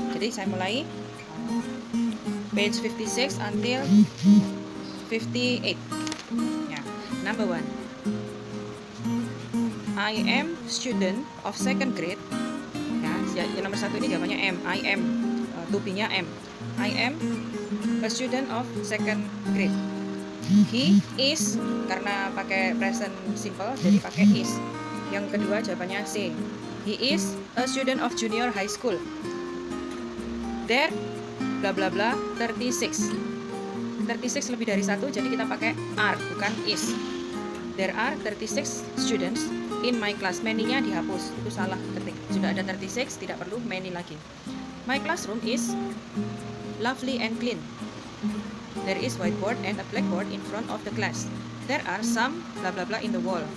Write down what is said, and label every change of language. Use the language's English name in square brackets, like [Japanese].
[Indonesian] Jadi saya mulai [English] page 56 until 58 [Indonesian] ya. [English] Number 1, I am student of second grade ya. [Indonesian] Yang nomor 1 ini jawabannya M. I am, to be-nya M. [English] I am a student of second grade. [Indonesian] He is, karena pakai present simple jadi pakai is. Yang kedua jawabannya C. [English] He is a student of junior high school. There bla bla bla 36. [Indonesian] 36 lebih dari 1, jadi kita pakai are bukan is. [English] There are 36 students in my class. [Indonesian] Many-nya dihapus, itu salah ketik. Sudah ada 36, tidak perlu many lagi. [English] My classroom is lovely and clean. There is whiteboard and a blackboard in front of the class. There are some bla bla bla in the wall.